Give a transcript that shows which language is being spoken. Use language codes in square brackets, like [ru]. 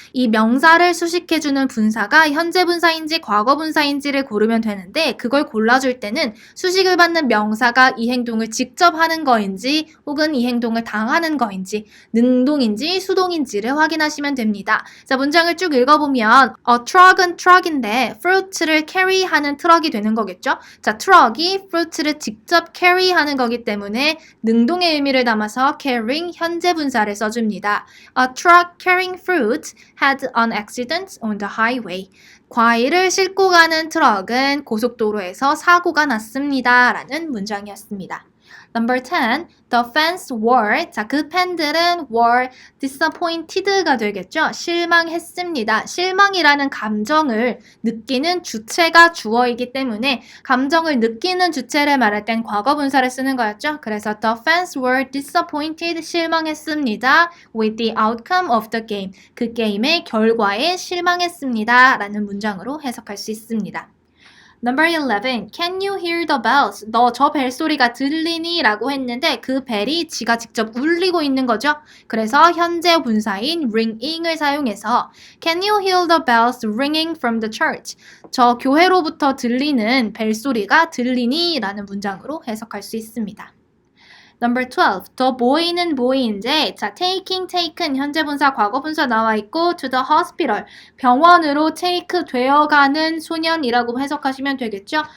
[ko] 이 명사를 수식해주는 분사가 현재 분사인지 과거 분사인지를 고르면 되는데 그걸 골라줄 때는 수식을 받는 명사가 이 행동을 직접 하는 거인지 혹은 이 행동을 당하는 거인지 능동인지 수동인지를 확인하시면 됩니다. 자, 문장을 쭉 읽어보면 A truck은 truck인데 fruit를 carry하는 트럭이 되는 거겠죠. 자, truck이 fruit를 직접 carry하는 거기 때문에 능동의 의미를 담아서 carrying 현재 분사를 써줍니다. [en] A truck carrying fruit had an accident on the highway. [ko] 과일을 싣고 가는 트럭은 고속도로에서 사고가 났습니다. 라는 문장이었습니다. [en] Number 10. The fans were, [ko] 자, 그 팬들은 [en] were disappointed가 되겠죠. [ko] 실망했습니다. 실망이라는 감정을 느끼는 주체가 주어이기 때문에 감정을 느끼는 주체를 말할 땐 과거 분사를 쓰는 거였죠. 그래서 [en] the fans were disappointed, [ko] 실망했습니다. [en] with the outcome of the game. [ko] 그 게임의 결과에 실망했습니다. 라는 문장으로 해석할 수 있습니다. [en] Number 11. Can you hear the bells? [ko] 너 저 벨소리가 들리니? 라고 했는데 그 벨이 지가 직접 울리고 있는 거죠. 그래서 현재 분사인 ringing을 사용해서 [en] Can you hear the bells ringing from the church? [ko] 저 교회로부터 들리는 벨소리가 들리니? 라는 문장으로 해석할 수 있습니다. [en] Number 12. [ko] The boy는 boy인데 자, taking, taken 현재 분사, 과거 분사 나와 있고 to the hospital 병원으로 take 되어가는 소년이라고 해석하시면 되겠죠.